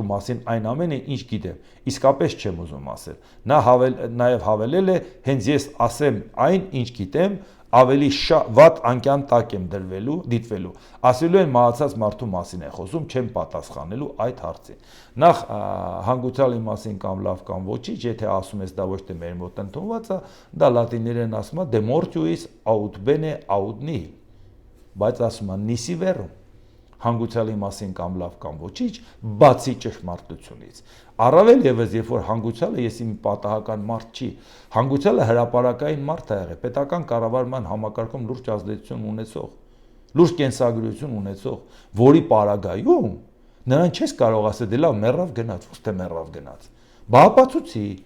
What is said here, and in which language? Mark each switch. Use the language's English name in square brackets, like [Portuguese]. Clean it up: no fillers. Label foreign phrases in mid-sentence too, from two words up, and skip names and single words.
[Armenian] մասին այն ամենը, ինչ գիտեմ, իսկապես չեմ ուզում ասել։ Նա նաև հավելել է, հենց ես ասեմ այն, ինչ գիտեմ, ավելի վատ անկյան տակ եմ դիտվելու։ Ասելու են մահացած մարդու մասին է խոսում, չեմ պատասխանելու այդ հարցին։ Նախ հանգուցալի մասին կամ լավ կամ ոչինչ, եթե ասում ես դա ոչ թե մեր մոտ ընդունված է, դա լատիներեն ասում է [Latin] de mortuis aut bene aut nihil։ [Armenian] Բայց ասում են [Latin] nisi verum, [Armenian] հանգուցալի մասին կամ լավ կամ ոչինչ, բացի ճշմարտությունից։ Առավել ևս, երբ որ հանգուցալը ես իմ պատահական մարդ չի, հանգուցալը հրապարակային մարդ է եղել, պետական կառավարման համակարգում լուրջ ազդեցություն ունեցող, լուրջ կենսագրություն ունեցող, որի պարագայում նրան չես կարող ասել, դե լավ մեռավ գնաց, ոչ թե մեռավ գնաց։ Բա ապացուցի, այն